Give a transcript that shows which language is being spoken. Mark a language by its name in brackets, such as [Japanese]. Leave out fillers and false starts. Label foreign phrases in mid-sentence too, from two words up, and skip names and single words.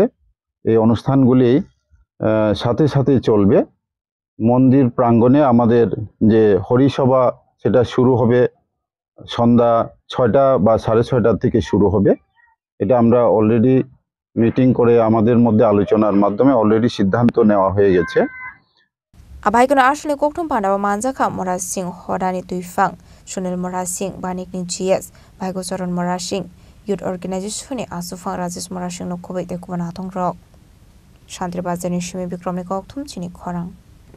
[Bangla] এই অনুষ্ঠানগুলি সাথে সাথে চলবে। মন্দির প্রাঙ্গণে আমাদের যে হরিসভা সেটা শুরু হবে সন্ধ্যা 6টা বা 6:30 থেকে শুরু হবে। এটা আমরা [English] already meeting [Bangla] করে আমাদের মধ্যে আলোচনার মাধ্যমে অলরেডি সিদ্ধান্ত নেওয়া হয়ে গেছে। [Kok Borok] Abaikuna Ashley Koktum Panda Manzaka Morasing Hodani Tuifang, Shunil Morasing, Banik Ninchies, Baigosaron Morashing, Youth Organization Asufang Razis Morashing no Kobe de Kubanatong Rock. Shantri Bazani Shimi Bikromi Koktum Chini Korang.